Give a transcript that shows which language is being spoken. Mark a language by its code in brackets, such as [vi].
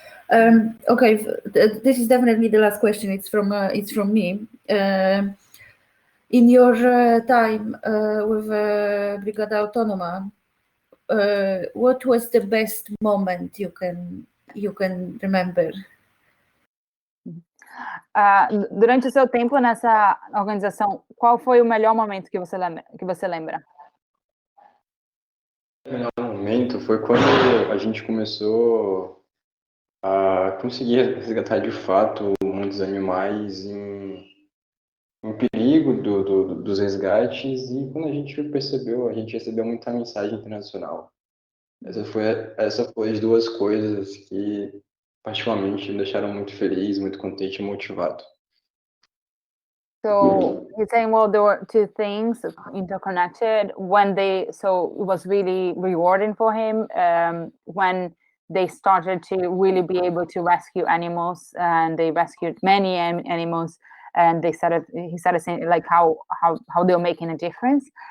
[en] Okay, this is definitely the last question. It's from me. In your time with Brigada Autonoma, what was the best moment you can remember? [pt] Durante o seu tempo nessa organização, qual foi o melhor momento que você lembra? O melhor momento foi quando a gente começou a conseguir resgatar de fato muitos animais em perigo dos resgates, e quando a gente percebeu, a gente recebeu muita mensagem internacional. Essa foi as duas coisas que particularmente me deixaram muito feliz, muito contente e motivado. [en] So he's saying, well, there were two things interconnected. So it was really rewarding for him when they started to really be able to rescue animals, and they rescued many animals, and he started saying like how they were making a difference.